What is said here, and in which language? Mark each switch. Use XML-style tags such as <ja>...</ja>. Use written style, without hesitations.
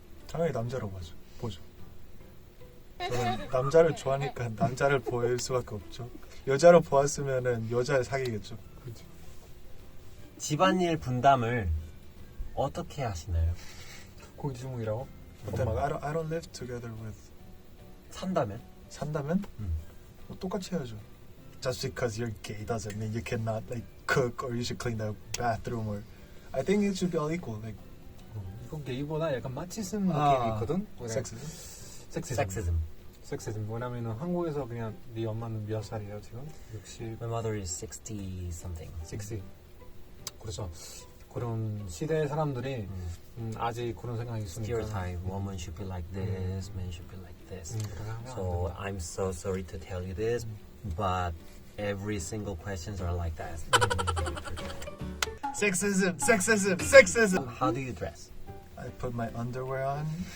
<ko>당연히 남자로 보죠. 저는 남자를 좋아하니까 남자를 보일 수밖에 없죠. 여자로 보았으면은 여자를 사귀겠죠. 그렇지. 집안일 분담을 어떻게 하시나요? 고기지목이라고?</ko> <en>But then</en> <ko>엄마가?</ko> <en>I don't live together with.</en> <ko>산다면? 산다면 음. 뭐 똑같이 해야죠.</ko> <en>Just because you're gay doesn't mean you cannot like cook or you should clean the bathroom or. I think it should be all equal. Like</en> <ko>이건 게이보다 약간 마치즘 느낌이 아, 있거든?</ko> <en>sexism.</en> <ko>섹시즘. 섹시즘. 왜냐면은 한국에서 그냥 네 엄마는 몇 살이에요 지금? 60,</ko> <en>My mother is 60 something.</en> <ko>60. 그래서 그런 시대 사람들이 아직 그런 생각이 있으니까.</ko> <en>Stereotype. Woman should be like this. Man should be like this.</en> <ko>그렇게 하면 안</ko> <en>So</en> <ko>된다.</ko> <en>I'm so sorry to tell you this, but every single questions are like that. Sexism, sexism, sexism. How do you dress? I put my underwear on.</en>